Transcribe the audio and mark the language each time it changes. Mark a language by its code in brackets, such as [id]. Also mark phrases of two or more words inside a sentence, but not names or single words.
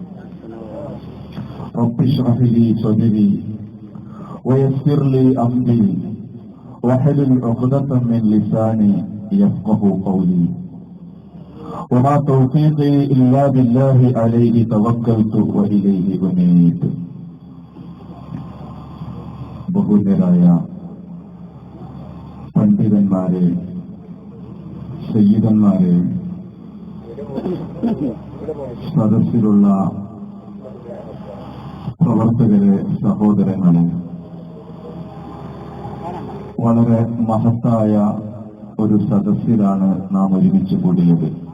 [ar] رب اشرح لي صدري ويسر لي أمري واحلل عقدة من لساني يفقه قولي. وما توفيقي إلا بالله عليه توكلت وإليه أنيب. [ml] ബഹുമാന്യരായ പണ്ഡിതന്മാരെ, സയ്യിദന്മാരെ, സദസ്സിലുള്ള പ്രവർത്തകരെ, സഹോദരങ്ങളെ, വളരെ മഹത്തായ ഒരു സദസ്സിലാണ് നാം ഒരുമിച്ച് കൂടിയത്.